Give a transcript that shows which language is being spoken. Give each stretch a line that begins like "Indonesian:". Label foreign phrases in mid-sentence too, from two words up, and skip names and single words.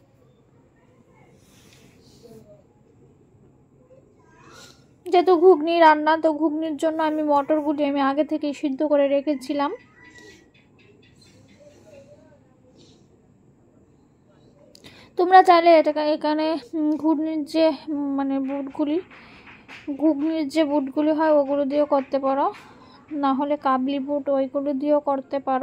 Bangla: যেহেতু ঘুগনি রান্না তো ঘুগনির জন্য আমি মটরগুলি আমি আগে থেকে সিদ্ধ করে রেখেছিলাম। তোমরা চাইলে এটাকে এখানে ঘুগনির যে মানে বুটগুলি ঘুগনির যে বুটগুলি হয় ওগুলো দিয়েও করতে পারো, না হলে কাবলি বুট ওইগুলো দিয়েও করতে পারো।